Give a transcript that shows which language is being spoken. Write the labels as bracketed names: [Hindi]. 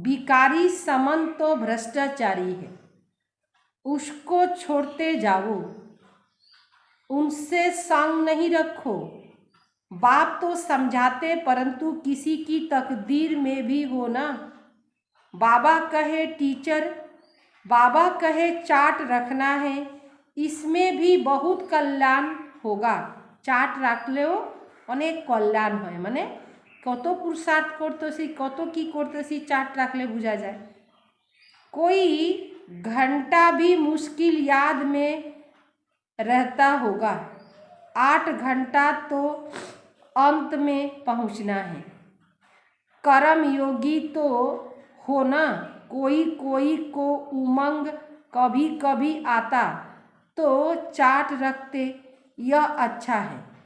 [Hindi] भिखारी समन तो भ्रष्टाचारी है, उसको छोड़ते जाओ, उनसे संग नहीं रखो। बाप तो समझाते परंतु किसी की तकदीर में भी हो ना। बाबा कहे टीचर, बाबा कहे चार्ट रखना है, इसमें भी बहुत कल्याण होगा। [Bangla] चार्ट রাখলেও অনেক কল্যাণ হয়, মানে কত পুরুষার্থ করতেছি, কত কি করতেছি চার্ট রাখলে বোঝা যায়। [Hindi] कोई घंटा भी मुश्किल याद में रहता होगा, 8 घंटा तो अंत में पहुंचना है। कर्म योगी तो होना, कोई कोई को उमंग कभी कभी आता तो चार्ट रखते, यह अच्छा है।